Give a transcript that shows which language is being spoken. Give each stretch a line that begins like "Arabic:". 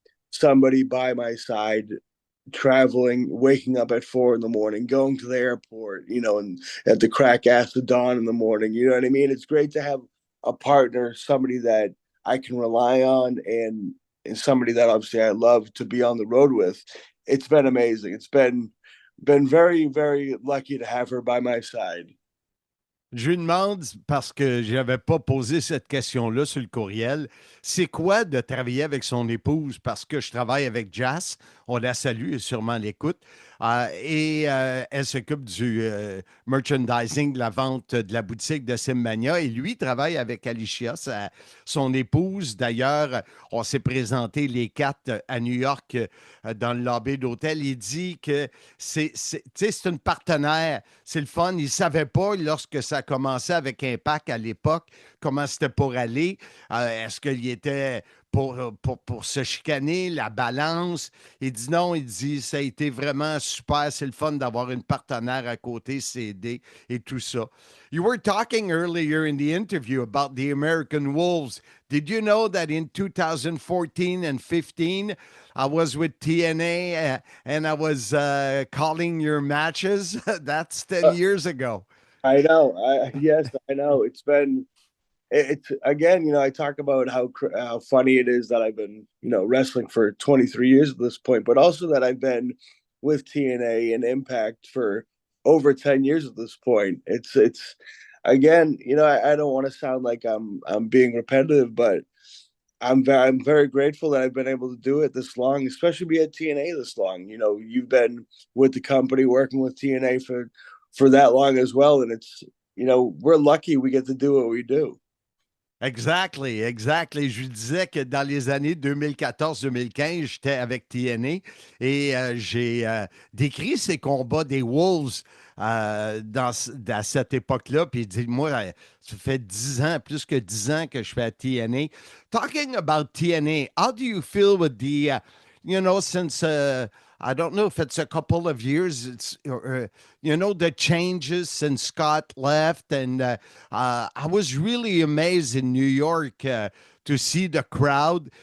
English: somebody by my side, traveling, waking up at 4 in the morning, going to the airport, and at the crack ass of dawn in the morning. You know what I mean? It's great to have a partner, somebody that I can rely on, and somebody that obviously I love to be on the road with. It's been amazing. It's been very, very lucky to have her by my side.
French: Je lui demande, parce que je n'avais pas posé cette question-là sur le courriel, c'est quoi de travailler avec son épouse? Parce que je travaille avec Jazz, on la salue, elle est sûrement à l'écoute, et elle s'occupe du merchandising, de la vente de la boutique de Simmania, et lui travaille avec Alicia, son épouse. D'ailleurs, on s'est présenté les quatre à New York dans le lobby d'hôtel. Il dit que c'est une partenaire, c'est le fun. Il ne savait pas lorsque ça a commencé avec Impact à l'époque, comment c'était pour aller. Est-ce qu'il était pour se chicaner, la balance? Il dit non, il dit ça a été vraiment super, c'est le fun d'avoir une partenaire à côté, s'aider et tout ça.
English: You were talking earlier in the interview about the American Wolves. Did you know that in 2014 and 15, I was with TNA and I was calling your matches? That's 10 years ago. I know. Yes, I know. It's again, I talk about how funny it is that I've been, wrestling for 23 years at this point, but also that I've been with TNA and Impact for over 10 years at this point. It's again, I don't want to sound like I'm being repetitive, but I'm very grateful that I've been able to do it this long, especially be at TNA this long. You've been with the company working with TNA for that long as well, and it's we're lucky we get to do what we do. Exactly.
French: Je lui disais que dans les années 2014-2015, j'étais avec TNA et j'ai décrit ces combats des Wolves à cette époque-là. Puis il dit, moi, ça fait 10 ans, plus que 10 ans que je fais à TNA.
English: Talking about TNA, how do you feel with the, since... I don't know if it's a couple of years. It's the changes since Scott left, and I was really amazed in New York to see the crowd.